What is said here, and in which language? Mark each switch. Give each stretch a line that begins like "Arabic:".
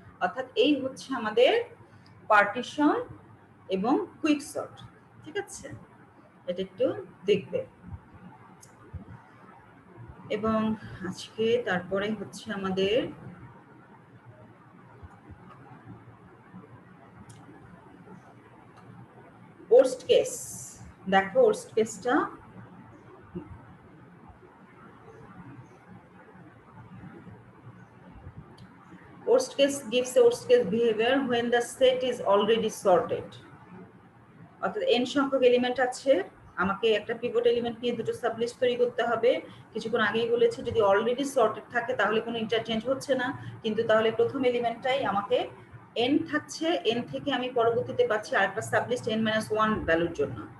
Bangla: অর্থাৎ এই হচ্ছে আমাদের পার্টিশন এবং কুইকসর্ট, ঠিক আছে। এটা একটু দেখবে। এবং আজকে তারপরে হচ্ছে আমাদের ওয়ার্স্ট কেস। দেখো ওয়ার্স্ট কেসটা,
English: worst case gives a worst case behavior when the set is already sorted.
Bangla: অর্থাৎ n সংখ্যক এলিমেন্ট আছে, আমাকে একটা পিভট এলিমেন্ট নিয়ে দুটো সাবলিস্ট তৈরি করতে হবে। কিছুক্ষণ আগেই বলেছি যদি অলরেডি সর্টেড থাকে তাহলে কোনো ইন্টারচেঞ্জ হচ্ছে না, কিন্তু তাহলে প্রথম এলিমেন্টটাই আমাকে n থাকছে, n থেকে আমি পরবর্তীতে পাচ্ছি আরেকটা সাবলিস্ট n-1 ভ্যালুর জন্য।